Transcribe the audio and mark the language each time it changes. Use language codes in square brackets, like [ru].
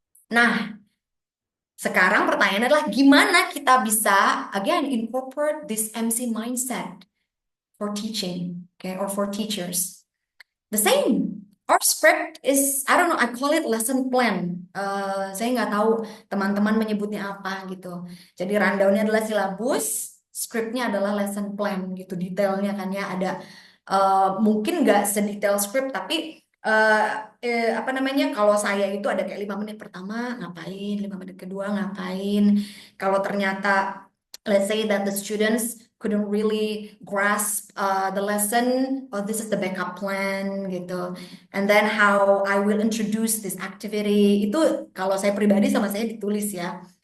[id] Nah, sekarang pertanyaannya adalah gimana kita bisa [en] again incorporate this MC mindset for teaching, okay, or for teachers. The same. our script is, I don't know, I call it lesson plan. [id] Saya nggak tahu teman-teman menyebutnya apa gitu. Jadi rundownnya adalah silabus, scriptnya adalah lesson plan gitu, detailnya kan ya ada mungkin nggak sedetail script tapi apa namanya? Kalau saya itu ada kayak 5 menit pertama ngapain, 5 menit kedua ngapain. Kalau ternyata [en] let's say that the students couldn't really grasp the lesson, oh this is the backup plan gitu. And then how I will introduce this activity [id] itu kalau saya pribadi sama saya ditulis ya.